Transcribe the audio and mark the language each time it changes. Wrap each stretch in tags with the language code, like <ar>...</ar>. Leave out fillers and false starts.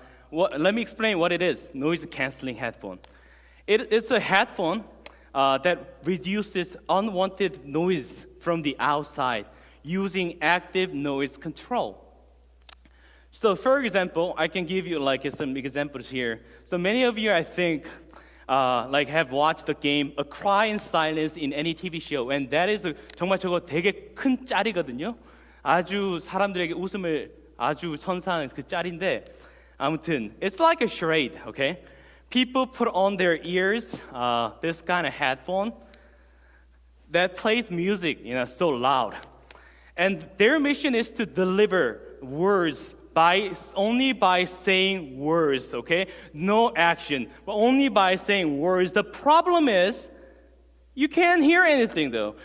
<en>Let me explain what it is, noise canceling headphone. It's a headphone that reduces unwanted noise from the outside using active noise control. So for example, I can give you some examples here. So many of you, I think, have watched the game A Cry in Silence in any TV show, and that is</en> <ko>정말 저거 되게 큰 짤이거든요. 아주 사람들에게 웃음을 아주 선사하는 그 짤인데 아무튼</ko> <en>it's like a charade, okay? People put on their ears this kind of headphone that plays music, so loud. And their mission is to deliver words only by saying words, okay? No action, but only by saying words. The problem is, you can't hear anything though.</en>